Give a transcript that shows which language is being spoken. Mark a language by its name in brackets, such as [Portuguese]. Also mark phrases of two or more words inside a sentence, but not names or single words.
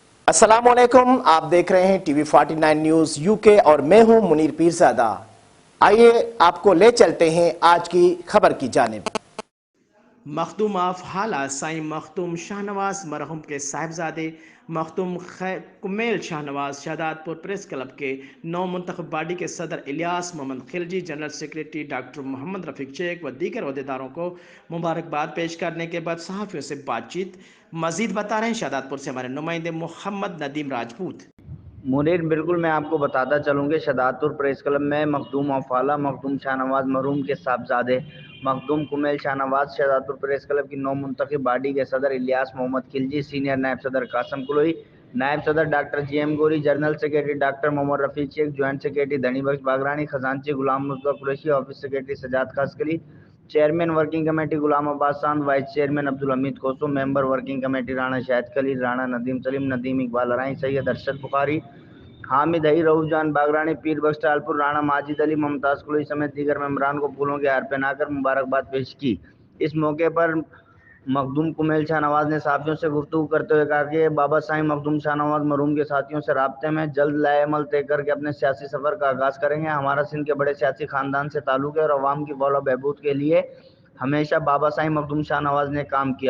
[Urdu] السلام علیکم، آپ دیکھ رہے ہیں ٹی وی 49 نیوز یو کے اور میں ہوں منیر پیرزادہ. آئیے آپ کو لے چلتے ہیں آج کی خبر کی جانب. مخدوم آف ہالا سائیں مخدوم شاہنواز مرحوم کے صاحبزادے مخدوم کمیل شاہنواز شہدادپور پریس کلب کے نو منتخب باڈی کے صدر الیاس محمد خلجی، جنرل سیکرٹری ڈاکٹر محمد رفیق شیخ و دیگر عہدیداروں کو مبارکباد پیش کرنے کے بعد صحافیوں سے بات چیت مزید بتا رہے ہیں شہدادپور سے ہمارے نمائندے محمد ندیم راجپوت. منیر، بالکل میں آپ کو بتاتا چلوں کہ شہدادپور پریس کلب میں مخدوم آف ہالا مخدوم شاہنواز مرحوم کے صاحبزادے مخدوم کمیل شاہنواز، شہدادپور پریس کلب کی نو منتخب باڈی کے صدر الیاس محمد خلجی، سینیئر نائب صدر قاسم کلوئی، نائب صدر ڈاکٹر GM غوری، جنرل سیکرٹری ڈاکٹر محمد رفیق شیخ، جوائنٹ سیکرٹری دھنی بخش باگرانی، خزانچی غلام مصطفیٰ قریشی، آفس سیکرٹری سجاد خاصخیلی، چیئرمین ورکنگ کمیٹی غلام عباس سانڈ، وائس چیئرمین عبدالحمید کوسو، ممبر ورکنگ کمیٹی رانا شاہد خلیل، رانا ندیم سلیم، ندیم اقبال ارائیں، سید ارشد بخاری، حامد حئی، رؤف جان باگرانی، پیر بخش ٹالپر، رانا ماجد علی، ممتاز کلئی سمیت دیگر ممبران کو پھولوں کے ہار پہنا کر مبارکباد پیش کی. اس موقع پر مخدوم کمیل شاہنواز نے ساتھیوں سے گفتگو کرتے ہوئے کہا کہ بابا سائیں مخدوم شاہنواز مرحوم کے ساتھیوں سے رابطے میں جلد لائحہ عمل طے کر کے اپنے سیاسی سفر کا آغاز کریں گے. ہمارا سندھ کے بڑے سیاسی خاندان سے تعلق ہے اور عوام کی فلاح بہبود کے لیے ہمیشہ بابا سائیں مخدوم شاہنواز نے کام کیا.